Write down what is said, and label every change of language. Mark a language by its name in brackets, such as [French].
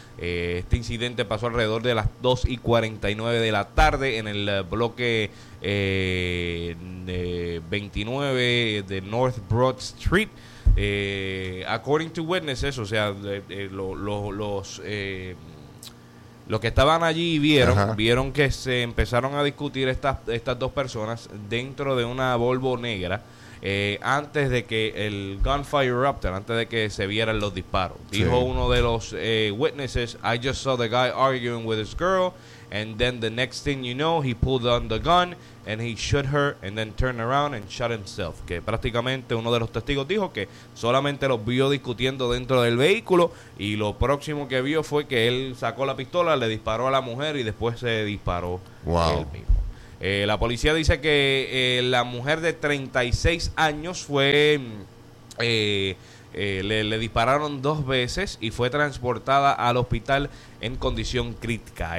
[Spanish] Este incidente pasó alrededor de las 2:49 de la tarde en el bloque 29 de North Broad Street. [English] According to witnesses, [Spanish] o sea, los que estaban allí vieron, ajá, vieron que se empezaron a discutir estas dos personas dentro de una Volvo negra. Antes de que el [English] gunfire erupted, [Spanish] antes de que se vieran los disparos, dijo uno de los [English] witnesses, "I just saw the guy arguing with his girl, and then the next thing you know, he pulled on the gun and he shot her, and then turned around and shot himself." [Spanish] Que prácticamente uno de los testigos dijo que solamente los vio discutiendo dentro del vehículo y lo próximo que vio fue que él sacó la pistola, le disparó a la mujer y después se disparó él mismo. La policía dice que la mujer de 36 años fue le dispararon dos veces y fue transportada al hospital en condición crítica.